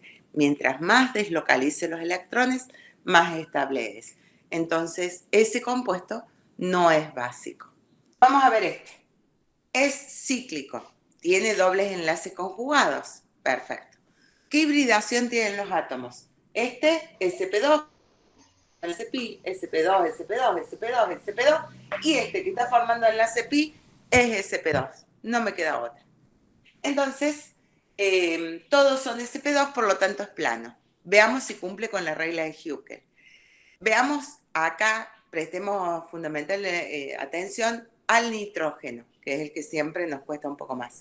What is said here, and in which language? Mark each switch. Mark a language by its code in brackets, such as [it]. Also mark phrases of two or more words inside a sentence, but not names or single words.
[es] Mientras más deslocalice los electrones, más estable es. Entonces, ese compuesto no es básico. Vamos a ver este. Es cíclico. Tiene dobles enlaces conjugados. Perfecto. ¿Qué hibridación tienen los átomos? Este, sp2, pi, sp2, sp2, sp2, sp2, y este que está formando enlace pi es sp2. No me queda otra. Entonces, todos son sp2, por lo tanto es plano. Veamos si cumple con la regla de Hückel. Veamos acá, prestemos fundamental atención al nitrógeno, que es el que siempre nos cuesta un poco más.